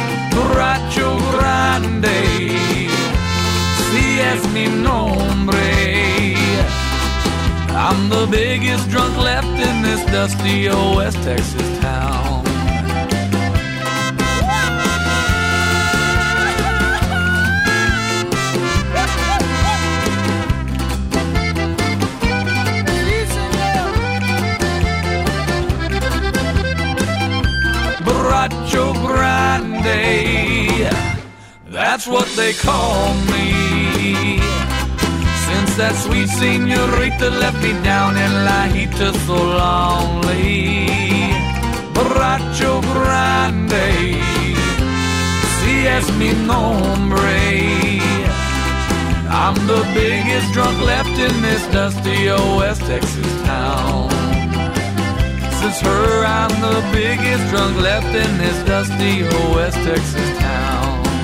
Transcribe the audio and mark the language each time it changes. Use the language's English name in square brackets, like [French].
[Spanish] Borracho Grande, si es mi nombre. [English] I'm the biggest drunk left in this dusty old West Texas town. Borracho Grande, that's what they call me. Since that sweet señorita left me down in La Jita so lonely. [Spanish] Borracho Grande, si es mi nombre. [English] I'm the biggest drunk left in this dusty old West Texas town. It's her, I'm the biggest drunk left in this dusty old West Texas town.